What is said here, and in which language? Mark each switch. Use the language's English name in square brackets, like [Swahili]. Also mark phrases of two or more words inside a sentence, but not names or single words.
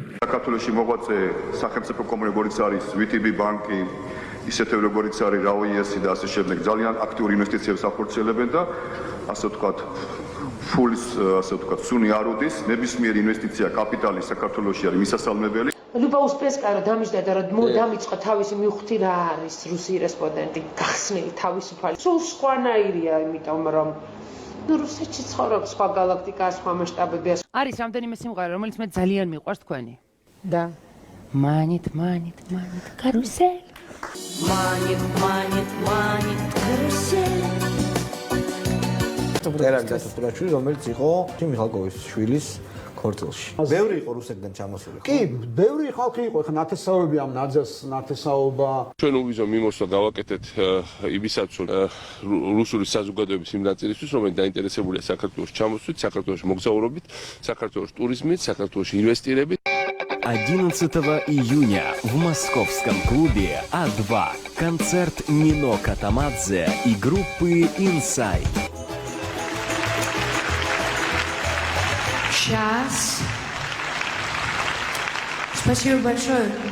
[Georgian] საქართველოში მოღვაწე სახელმწიფო კომპანია როგორც არის VTB ბანკი, ისეთვე როგორც არის RAOIS და ასე შემდეგ ძალიან აქტიური ინვესტიციებს ახორციელებენ და ასე ვთქვათ ფულის ასე ვთქვათ სუნი არ უდის, ნებისმიერი ინვესტიცია კაპიტალი საქართველოში არის მისასალმებელი. Люба Успенская დამიჯდა რომ დამიწყა თავისი მივხვდი რა არის რუსი რესპონდენტი გახსნილი თავისუფალი. სულ სხვანაირია, იმიტომ რომ რუსეთში ცხოვრობს სხვა გალაქტიკა, სხვა მასშტაბები. არის რამდენიმე სიმღერა, რომელიც მე ძალიან მიყვარს თქვენი. და [Russian] манит, карусель. манит, карусель. [Georgian] წერალი დასასრულაშვილი, რომელიც იყო მიხალკოვის შვილის ქორწილში. ბევრი იყო რუსეთიდან ჩამოსული. კი, ბევრი ხალხი იყო, ხა ნათესაობები ამ ნაძას ნათესაობა. ჩვენ უვიზო მიმოსვლა გავაკეთეთ იმისაც, რომ რუსული საზოგადოების იმ ნაწილისთვის, რომელიც დაინტერესებულია საქართველოს ჩამოსვლით, საქართველოს მოგზაურობით, საქართველოს туризмით, საქართველოს инвестирებით. [Russian] 11 июня в московском клубе А2 концерт Нино Катамадзе и группы Inside. Сейчас. Спасибо большое.